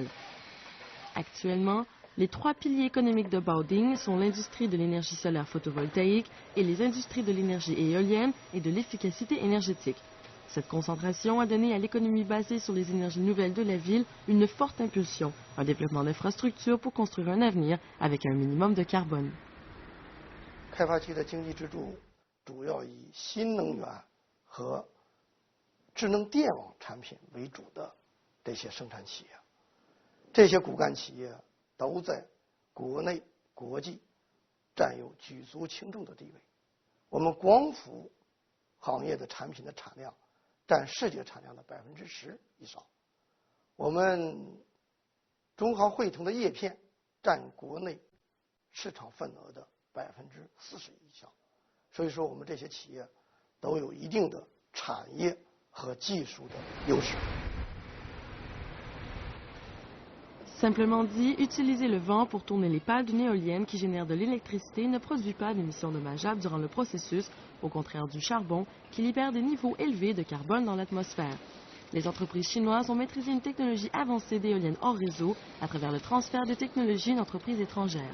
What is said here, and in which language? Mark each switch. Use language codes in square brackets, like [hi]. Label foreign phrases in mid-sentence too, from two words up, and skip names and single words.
[fr] Actuellement, les 3 piliers économiques de Baoding sont l'industrie de l'énergie solaire photovoltaïque et les industries de l'énergie éolienne et de l'efficacité énergétique. Cette concentration a donné à l'économie basée sur les énergies nouvelles de la ville une forte impulsion, un développement d'infrastructures pour construire un avenir avec un minimum de carbone. [zh] 开发区的经济支柱主要以新能源和智能电网产品为主的这些生产企业，这些骨干企业都在国内、国际占有举足轻重的地位。我们光伏行业的产品的产量占世界产量的10%以上，我们中航汇通的叶片占国内市场份额的40%以上，所以说我们这些企业都有一定的产业和技术的优势。 [fr] Simplement dit, utiliser le vent pour tourner les pales d'une éolienne qui génère de l'électricité ne produit pas d'émissions dommageables durant le processus, au contraire du charbon, qui libère des niveaux élevés de carbone dans l'atmosphère. Les entreprises chinoises ont maîtrisé une technologie avancée d'éoliennes hors réseau à travers le transfert de technologies d'entreprises étrangères.